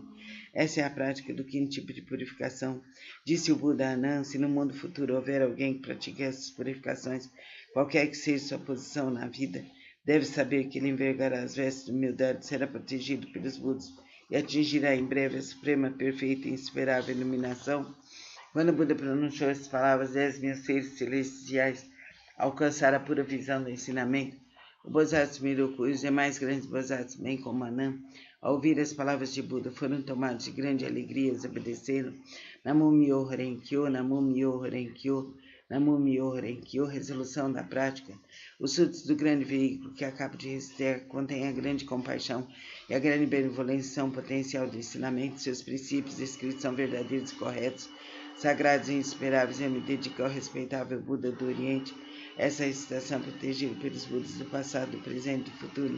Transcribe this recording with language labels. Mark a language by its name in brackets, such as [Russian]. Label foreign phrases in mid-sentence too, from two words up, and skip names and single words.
[Portuguese] Essa é a prática do quinto tipo de purificação. Disse o Buda a Anand: se no mundo futuro houver alguém que pratique essas purificações, qualquer que seja sua posição na vida, deve saber que ele envergará as vestes de humildade, será protegido pelos Budas e atingirá em breve a suprema, perfeita e insuperável iluminação. Quando o Buda pronunciou essas palavras, 10.000 seres celestiais alcançaram a pura visão do ensinamento. O Bosatsu Miroku e os demais grandes Bosatsus, bem como Anand, ao ouvir as palavras de Buda, foram tomados de grande alegria e obedeceram. [Japanese] 南無妙法蓮華経、南無妙法蓮華経、南無妙法蓮華経. [Portuguese] Resolução da prática. Os sutras do grande veículo que acabo de recitar contêm a grande compaixão e a grande benevolência, são potencial de ensinamento. Seus princípios escritos são verdadeiros e corretos, sagrados e insuperáveis. Eu me dedico ao respeitável Buda do Oriente. Essa recitação é protegida pelos Budas do passado, do presente e do futuro.